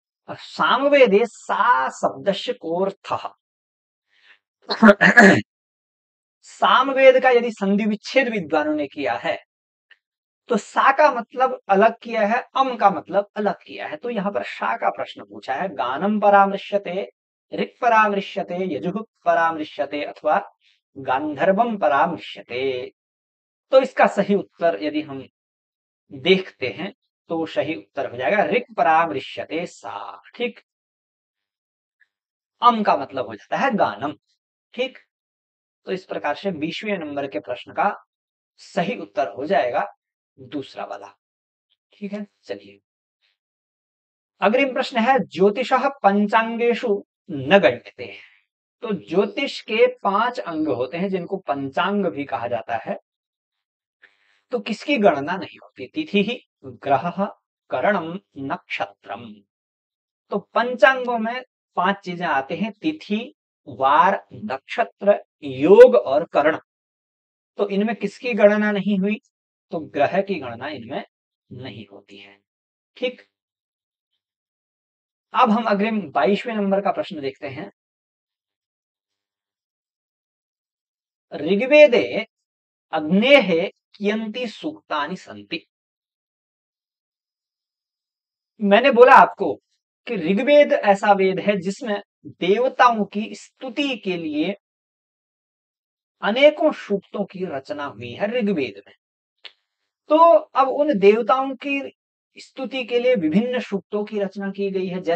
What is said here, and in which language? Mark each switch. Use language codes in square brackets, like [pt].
[sa] सामवेदे सा शब्दस्य कोऽर्थः। [hi] सामवेद का यदि संधि विच्छेद विद्वानों ने किया है, तो सा का मतलब अलग किया है, अम का मतलब अलग किया है। तो यहाँ पर शा का प्रश्न पूछा है। [sa] गानम परामृश्यते, ऋक् परामृश्यते, यजुः परामृश्यते, अथवा गांधर्वम परामृश्यते। [hi] तो इसका सही उत्तर यदि हम देखते हैं तो सही उत्तर हो जाएगा [sa] ऋक् परामृश्यते सा। [hi] ठीक, अम का मतलब हो जाता है गानम। ठीक, तो इस प्रकार से 20वें नंबर के प्रश्न का सही उत्तर हो जाएगा दूसरा वाला। ठीक है, चलिए, अग्रिम प्रश्न है। [sa] ज्योतिषः पंचांगेषु न गण्यते। [hi] तो ज्योतिष के 5 अंग होते हैं जिनको पंचांग भी कहा जाता है, तो किसकी गणना नहीं होती? [sa] तिथि, ग्रह, करणम, नक्षत्रम। [hi] तो पंचांगों में 5 चीजें आते हैं, तिथि, वार, नक्षत्र, योग और कर्ण। तो इनमें किसकी गणना नहीं हुई? तो ग्रह की गणना इनमें नहीं होती है। ठीक, अब हम अग्रिम 22वें नंबर का प्रश्न देखते हैं। [sa] ऋग्वेदे अग्नेः कियन्ति सूक्तानि सन्ति। [hi] मैंने बोला आपको कि ऋग्वेद ऐसा वेद है जिसमें देवताओं की स्तुति के लिए अनेकों सूक्तों की रचना हुई है ऋग्वेद में। तो अब उन देवताओं की स्तुति के लिए विभिन्न सूक्तों की रचना की गई है।